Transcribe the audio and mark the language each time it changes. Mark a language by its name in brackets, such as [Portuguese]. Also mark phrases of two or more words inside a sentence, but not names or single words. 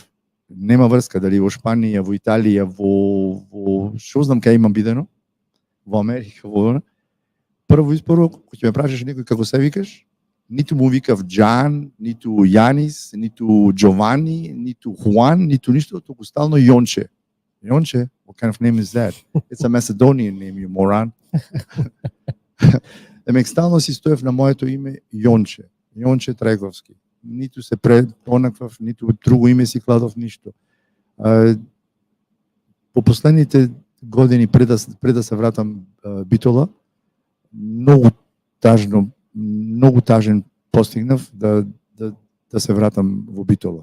[Macedonian] Нема врска, дали во Шпанија, во Италија, во што знам кај имам бидено, во Америка, во прво испорво, кога ќе ме прашаш некој како се викаш, ниту му викав Џан, ниту Јанис, ниту Джовани, ниту Хуан, ниту ништо, туку стално Јонче. Јонче? [English] What kind of name is that? It's a Macedonian name, you moron. [Macedonian] Демек стално си стоев на моето име Јонче. Јонче Треговски. Ниту се онаквав, ниту друго име си кладов, ништо. По последните години пред да се вратам Битола, многу тажен постигнав да се вратам во Битола.